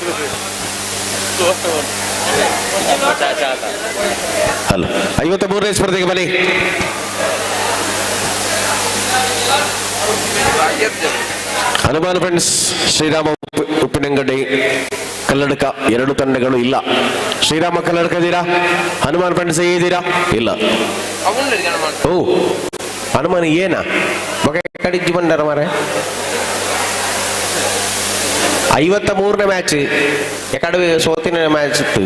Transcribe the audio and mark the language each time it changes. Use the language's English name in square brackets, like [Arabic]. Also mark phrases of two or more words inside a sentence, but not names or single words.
[Kannada] ಅಲ್ಲ 53ನೇ ಸ್ಪರ್ಧೆಗೆ ಬನ್ನಿ. ಹನುಮಾನ್ ಫ್ರೆಂಡ್ಸ್ ಶ್ರೀರಾಮ ಉಪ್ಪಿನಂಗಡಿ ಕಲ್ಲಡ್ಕ 2 ತಂಡಗಳು ಇಲ್ಲ. ಶ್ರೀರಾಮ ಕಲ್ಲಡ್ಕ ಇದ್ದೀರಾ? ಹನುಮಾನ್ ಫ್ರೆಂಡ್ಸ್ ಇದ್ದೀರಾ? ಇಲ್ಲ. [Tulu] ಓ ಹನುಮಾನ್ ಏನ ಕಡಿಜಿ ಬಂಡಾರ ಮಾರೆ. 53ನೇ ಮ್ಯಾಚ್ ಎಕಡೆ ಸೋತಿನ ಮ್ಯಾಚ್ ಇತ್ತು.